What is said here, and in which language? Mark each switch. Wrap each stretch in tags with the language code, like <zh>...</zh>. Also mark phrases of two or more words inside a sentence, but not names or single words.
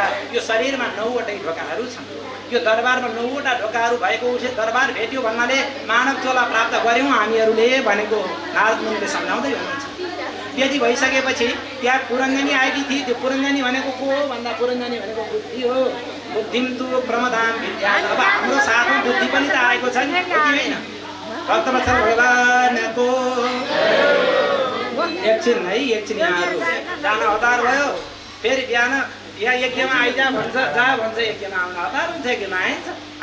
<ne>यो शरीरमा 9वटै ढोकाहरू छन्। यो दरबारमा 9वटा ढोकाहरू भएको उसले दरबार भेट्यो भन्नाले मानव चोला प्राप्त गर्यौँ हामीहरूले भनेको नारद मुनिले सम्झाउँदै हुनुहुन्छ। त्यति भइसकेपछि त्यहाँ पुरञ्जनी आएकी थिए। त्यो पुरञ्जनी भनेको को हो भन्दा पुरञ्जनी भनेको बुद्धि हो।</ne> <sa>बुद्धिम तु प्रमदाम विद्या।</sa> <ne>अब हाम्रो साथमा बुद्धि पनि त आएको छ नि, हो कि होइन? भक्तवत्सल भगवानको एकछिन है, एकछिन यहाँहरू जान हतार भयो। फेरि बिहान यहाँ यज्ञमा आइजा भन्छ, जा भन्छ, यज्ञमा आउन हतार हुन्छ, यज्ञमा आइन्छ।</ne>